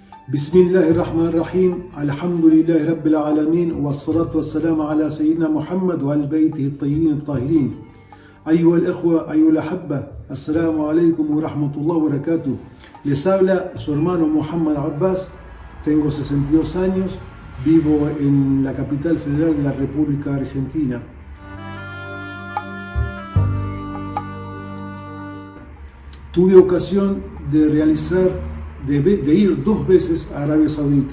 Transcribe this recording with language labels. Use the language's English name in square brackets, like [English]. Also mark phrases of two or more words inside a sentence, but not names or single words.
[Arabic] بسم الله الرحمن الرحيم الحمد لله رب العالمين والصلاة والسلام على سيدنا محمد وعلى بيته الطيبين الطاهرين. أيها الأخوة, أيها الأحبة, السلام عليكم ورحمة الله وبركاته. [Spanish] Les habla su hermano Muhammad Abbas, tengo 62 años, vivo en la capital federal de la República Argentina. Tuve ocasión de ir 2 veces a Arabia Saudita.